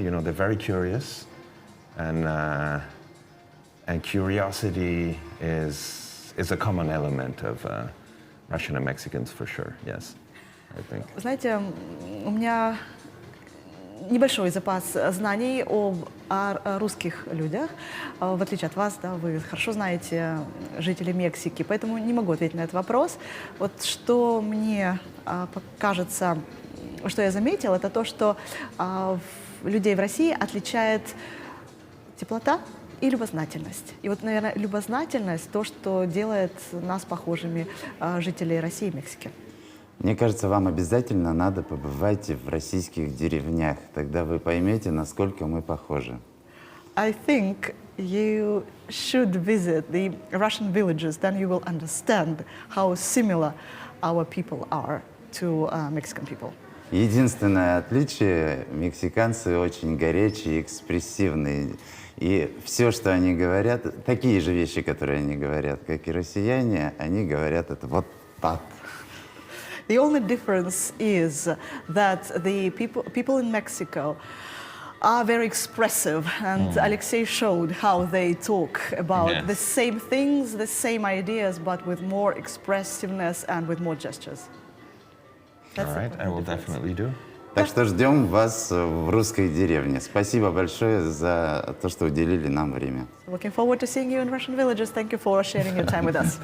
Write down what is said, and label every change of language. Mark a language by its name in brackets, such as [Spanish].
[English] You know, they're very curious, and curiosity is a common element of Russian and Mexicans for sure. Yes, I think. [Russian] Знаете, у меня небольшой запас знаний о русских людях. В отличие от вас, да, вы хорошо знаете жителей Мексики, поэтому не могу ответить на этот вопрос. Вот что мне кажется, что я заметила, это то, что людей в России отличает теплота и любознательность. И вот, наверное, любознательность — то, что делает нас похожими жителей России и Мексики. Мне кажется, вам обязательно надо побывать в российских деревнях. Тогда вы поймете, насколько мы похожи. [English] I think you should visit the Russian villages, then you will understand how similar our people are to Mexican people. [Russian] Единственное отличие — мексиканцы очень горячие, экспрессивные. И все, что они говорят, такие же вещи, которые они говорят, как и россияне, они говорят это вот так. [English] The only difference is that the people in Mexico are very expressive, and Alexei showed how they talk about the same things, the same ideas, but with more expressiveness and with more gestures. All right, I will definitely do. [Russian] Так что ждем вас в русской деревне. Спасибо большое за то, что уделили нам время. [English] Looking forward to seeing you in Russian villages. Thank you for sharing your time with us.